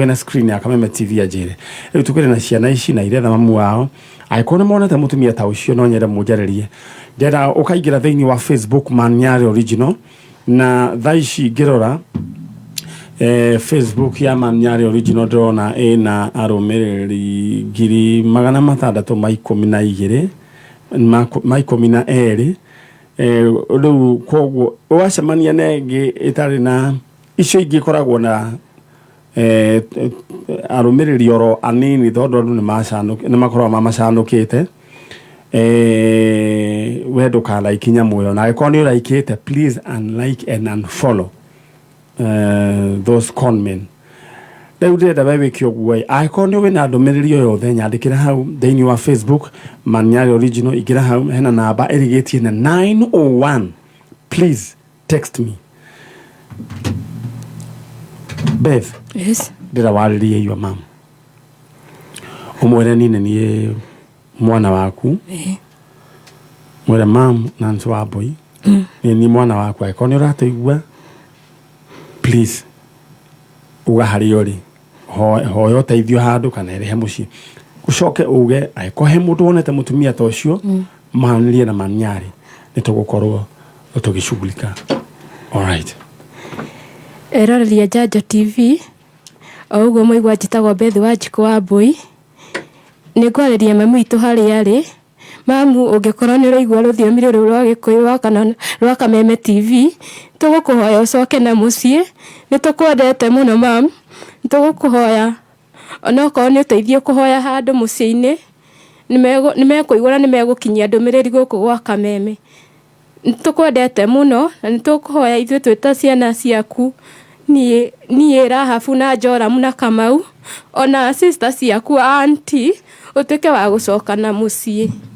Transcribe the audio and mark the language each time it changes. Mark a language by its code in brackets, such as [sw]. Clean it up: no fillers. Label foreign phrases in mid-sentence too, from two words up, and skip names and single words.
[ki] na screen ya Kameme TV anjĩre rĩu tũkĩrĩ na ciana ici na iretha mamu wao angĩkorwo nĩ monete mũtumia ta ũcio no nyende mũnjarĩrie ndĩrenda ũkaingĩra thĩinĩ wa Facebook Niari Original na thaa ici ngĩrora Facebook ya Niari Original ndĩrona ĩna arũmĩrĩri 612 12 rĩu koguo ũgacemania na ĩngĩ ĩtarĩ na icio ingĩ koragwo na arũmĩrĩri oro anini tondũ andũ nĩ makoragwo mamacanũkĩte we ndũkalike nyamũ ĩyo na angĩkorwo nĩ ũraikĩte [en] please unlike and unfollow those conmen [ki] rĩu ndĩrenda we wĩke ũguo angĩkorwo nĩ wĩna ndũmĩrĩri o yothe nyandĩkĩra hau thĩinĩ wa Facebook Niari Original ingĩra hau hena namba ĩrĩgĩtie na 901 [en] please text me [ki] Beth ndĩra warĩrie [en] your mom [ki] ũmwĩre niĩ nĩ mwana waku mwĩre mam Nancy Wambui nĩ mwana waku angĩkorwo nĩ ũratũigua please uga harĩa ũrĩ hoya ũteithio handũ kana ĩrĩhe mũciĩ ũcoke uge angĩkorwo he mũndũ wonete mũtumia ta ũcio mahanĩrie na Niari nĩ tũgũkorwo tũgĩcugulika [en] all right [ki] eroreria Njanjo TV o ũguo mũigua njĩtagwo Bethi Wanjiku Wambui nĩ ngwarĩria mamu itũ harĩa arĩ mamu ũngĩkorwo nĩ ũraigua rũthiomi rũrũ rwa Gĩkũyũ kana rwa Kameme TV tũgũkũhoya ũcoke na mũciĩ nĩ tũkwendete mũno mamu nĩ tũgũkũhoya onokorwo nĩ ũteithio kũhoya handũ mũciĩ-inĩ nĩ mekũigua na nĩ megũkinyia ndũmĩrĩri gũkũ gwa Kameme nĩ tũkwendete mũno na nĩ tũkũhoya ithuĩ twĩta ciana ciaku niĩ Rahabu na Joramu na Kamau ona sister ciaku auntie ũtuĩke wa gũcoka na mũciĩ